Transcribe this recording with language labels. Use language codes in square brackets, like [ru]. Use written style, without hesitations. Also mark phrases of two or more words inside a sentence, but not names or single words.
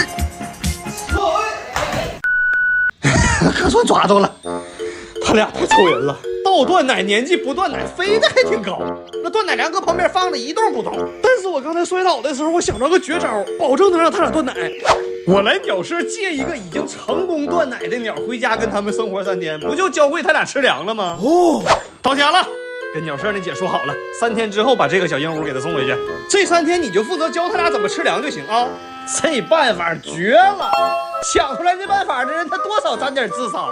[zh] 可算抓到了，他倆太臭人了。倒斷奶年紀不斷奶，飛得還挺高。那斷奶糧擱旁邊放着一動不動。但是我剛才摔倒的時候，我想到個絕招，保證能讓他倆斷奶。我來鳥舍借一個已經成功斷奶的鳥回家跟他們生活3天，不就教會他倆吃糧了嗎？哦，到家了，跟鳥舍那姐說好了，3天之後把這個小鸚鵡給他送回去。這3天你就負責教他倆怎麼吃糧就行啊。這辦法絕了，想出來這辦法的人他多少沾點智商。